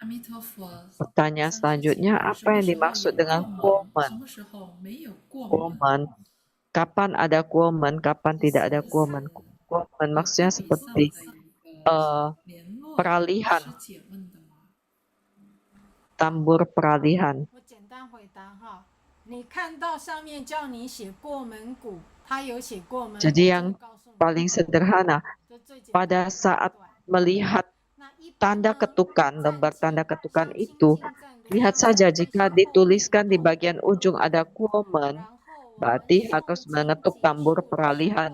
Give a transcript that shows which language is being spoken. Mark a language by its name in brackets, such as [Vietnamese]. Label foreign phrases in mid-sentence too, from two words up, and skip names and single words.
[Indonesian] Pertanyaan selanjutnya, apa yang dimaksud dengan kuomen? Kuomen, kapan ada kuomen, kapan tidak ada kuomen? Kuomen maksudnya seperti peralihan, tambur peralihan. [Chinese] 我简单回答哈，你看到上面叫你写过门鼓，他有写过门鼓， [Indonesian] Jadi yang paling sederhana, pada saat melihat tanda ketukan, lembar tanda ketukan itu, lihat saja jika dituliskan di bagian ujung ada kuomen, berarti harus mengetuk tambur peralihan.